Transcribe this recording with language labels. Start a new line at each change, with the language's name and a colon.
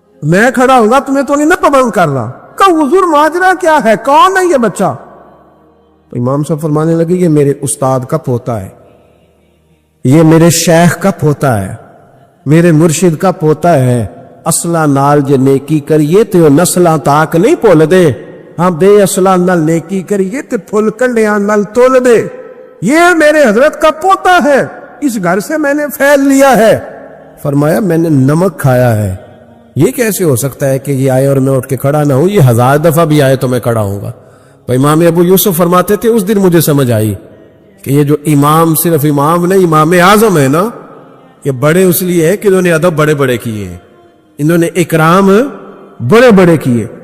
Urdu: میں کھڑا ہوں گا، تمہیں تو نہیں نا پابند کر رہا. کہ حضور ماجرا کیا ہے، کون ہے یہ بچہ؟ تو امام صاحب فرمانے لگے یہ میرے استاد کا پوتا ہے، یہ میرے شیخ کا پوتا ہے، میرے مرشد کا پوتا ہے.
Punjabi: اصلہ نال جے نیکی کریے تو نسلاں تاک نہیں بھول دے، ہاں بے اصلہ نال نیکی کریے تو پھل کنڈیاں نال تول دے.
Urdu: یہ میرے حضرت کا پوتا ہے، اس گھر سے میں نے پھیل لیا ہے. فرمایا میں نے نمک کھایا ہے، یہ کیسے ہو سکتا ہے کہ یہ آئے اور میں اٹھ کے کھڑا نہ ہوں؟ یہ 1000 دفعہ بھی آئے تو میں کھڑا ہوں گا. تو امام ابو یوسف فرماتے تھے اس دن مجھے سمجھ آئی کہ یہ جو امام صرف امام نہیں، امام اعظم ہے نا، یہ بڑے اس لیے ہے کہ انہوں نے ادب بڑے بڑے کیے ہیں، انہوں نے اکرام بڑے بڑے کیے.